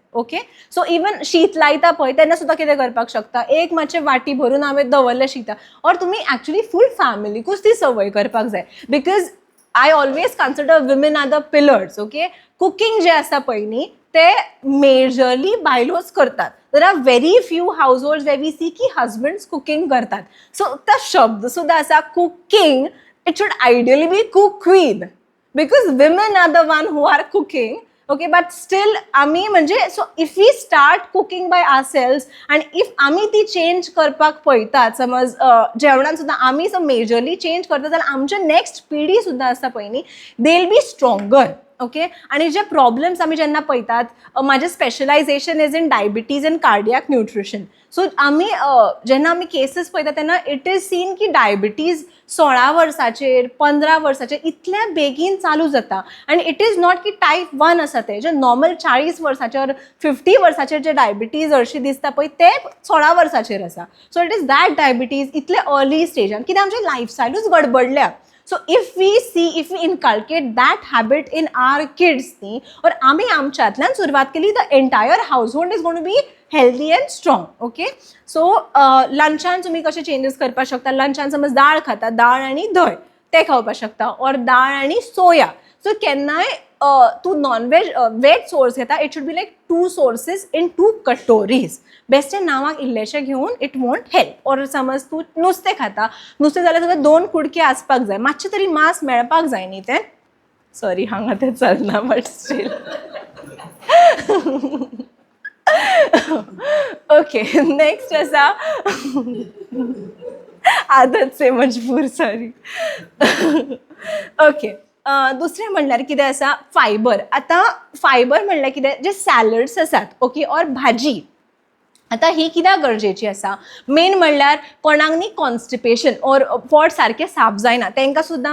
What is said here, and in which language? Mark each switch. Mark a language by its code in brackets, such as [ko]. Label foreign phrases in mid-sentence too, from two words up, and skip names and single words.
[en] okay, so even [kok] शीत लायता पळय तेन्ना सुद्दां कितें करपाक शकता, एक मातशें वाटी भरून हांवें दवरलें शिता, और तुमी एक्चुअली फूल फॅमिलीकूच ती संवय करपाक जाय. [en] because I always consider women are the pillars. [kok] ओके, कुकींग जें आसा पळय न्ही ते मेजरली बायलोच करतात. [en] there are very few house holds where we see की husbands cooking करतात. [kok] सो तो शब्द सुद्दां आसा कुकींग, [en] it should ideally be cook queen because women are the one who are cooking. Okay, but still [kok] आमी म्हणजे [en] so if we start cooking by ourselves [kok] and if आमी ती चेंज करपाक पळयतात, समज जेवणान सुद्दां आमी [en] so majorly change [kok] करता जाल्यार आमचे नेक्स्ट पिढी सुद्दां आसता पळय न्ही, [en] they will be stronger. [kok] ओके, आनी जे प्रॉब्लेम्स आमी जेन्ना पळयतात, म्हाजें [en] specialization is in diabetes and cardiac nutrition. [kok] सो आमी जेन्ना आमी केसीस पळयता तेन्ना [en] it is seen [kok] की डायबिटीज 16 वर्साचेर 15 वर्साचेर इतल्या बेगीन चालू जाता. आनी [en] it is not that type 1 [kok] आसा ते, जे नॉर्मल 40 वर्साचेर 50 वर्साचेर जे डायबिटीज हरशीं दिसता पळय ते 16 वर्साचेर आसा. [en] so it is that diabetes [kok] इतले अर्ली स्टेजान, कित्याक आमचें लायफस्टायलूच गडबडल्या. [en] So if we inculcate that habit in our kids, or [kok] आमी आमच्यातल्यान सुरवात केली, [en] the entire household is going to be healthy and strong. Okay, so [kok] लंचान तुम्ही कशे चेंजेस करपाक शकता. लंचान समज दाळ खाता, दाळ आनी धंय ते खावपाक शकता, और दाळ आनी सोया. [en] सो केन्नाय तूं non-veg veg source घेता, it should be like 2 sources in 2 कटोरीज. [kok] बेश्टें नांवाक इल्लेशें घेवन [en] it won't help. [kok] और समज तूं नुस्तें खाता, नुस्तें जाल्यार तुका 2 कुडके आसपाक जाय, मातशें तरी मांस मेळपाक जाय न्ही तें. सॉरी हांगा तें चलना [en] but still. okay, next [kok] आसा [hi] आदत से मजबूर. [kok] सॉरी. ओके, दुसरें म्हणल्यार कितें आसा, फायबर. आतां फायबर म्हणल्यार कितें, जे सॅलड्स आसात, ओके, और भाजी, आतां ही कित्याक गरजेची आसा, मेन म्हणल्यार कोणाक न्ही कॉन्स्टिपेशन और पोट सारकें साफ जायना तांकां सुद्दां.